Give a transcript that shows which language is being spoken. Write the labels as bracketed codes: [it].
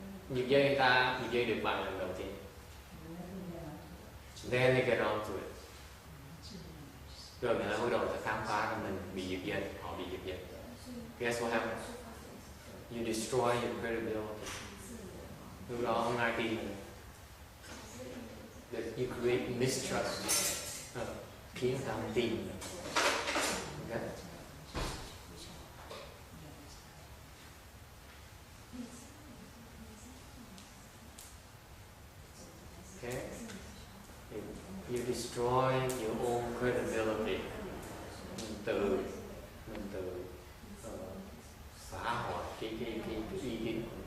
[vi] Giật dây được vài lần đầu tiên. [en] Then they get on to it. [vi] Rồi người ta bắt đầu khám phá ra mình bị giật dây, họ bị giật dây. [en] Guess what happens? You destroy your credibility. [vi] Lúc đó không ai tin nữa. [en] That you create mistrust. [vi] Khiến ta không tin nữa. [en] Okay? Okay? You destroy your own credibility. [vi] Mình tự phá hoại cái ý kiến của mình.